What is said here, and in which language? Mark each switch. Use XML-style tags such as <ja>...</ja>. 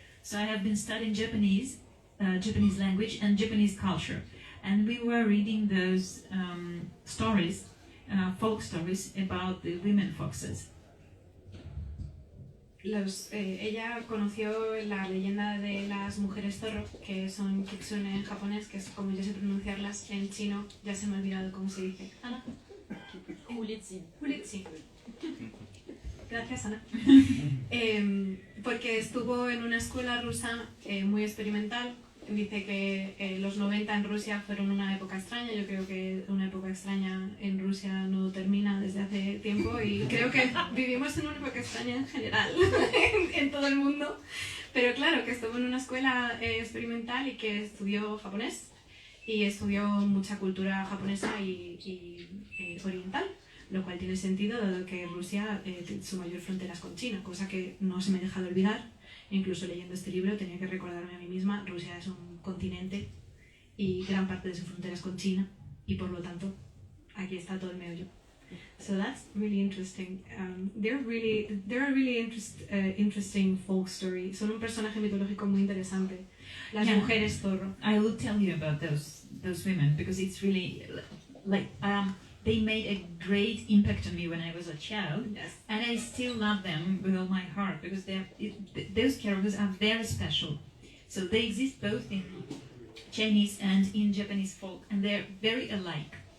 <en>So I have been studying Japanese language and Japanese culture. And we were reading those stories, folk stories about the women foxes.</en> <es>Ella conoció la leyenda de las mujeres zorro, que son kitsune en japonés, que es como yo sé pronunciarlas en chino, ya se me ha olvidado cómo se dice. Ana. Hulitsin. Hulitsin. Gracias, Ana. Porque estuvo en una escuela rusa muy experimental. Dice que los 90 en Rusia fueron una época extraña. Yo creo que una época extraña en Rusia no termina desde hace tiempo, y creo que vivimos en una época extraña en general en todo el mundo. Pero claro, que estuvo en una escuela experimental y que estudió japonés y estudió mucha cultura japonesa y oriental, lo cual tiene sentido dado que Rusia, su mayor frontera es con China, cosa que no se me deja de olvidar. Incluso leyendo este libro tenía que recordarme a mí misma, Rusia es un continente y gran parte de su frontera es con China, y por lo tanto aquí está todo el meollo.</es> <en>So that's really interesting. There are really interesting folk stories.</en> <es>Son un personaje mitológico muy interesante. Las mujeres zorro.</es> <en>I will tell you about those women, because it's really like they made a great impact on me when I was a child, Yes. and I still love them with all my heart, because those characters are very special. So they exist both in Chinese and in Japanese folk, and they're very alike.</en>